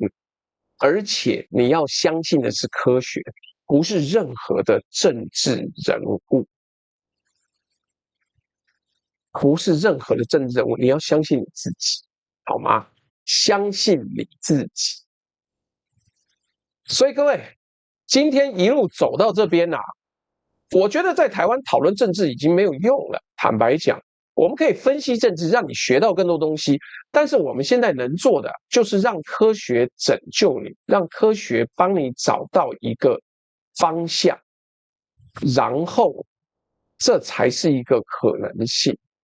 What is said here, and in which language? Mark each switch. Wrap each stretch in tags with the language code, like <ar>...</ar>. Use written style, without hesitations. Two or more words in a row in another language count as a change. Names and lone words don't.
<zh>而且你要相信的是科學，不是任何的政治人物。不是任何的政治人物，你要相信你自己，好嗎？相信你自己。所以各位，今天一路走到這邊啊，我覺得在台灣討論政治已經沒有用了。坦白講，我們可以分析政治，讓你學到更多東西，但是我們現在能做的就是讓科學拯救你，讓科學幫你找到一個方向，然後這才是一個可能性。</zh>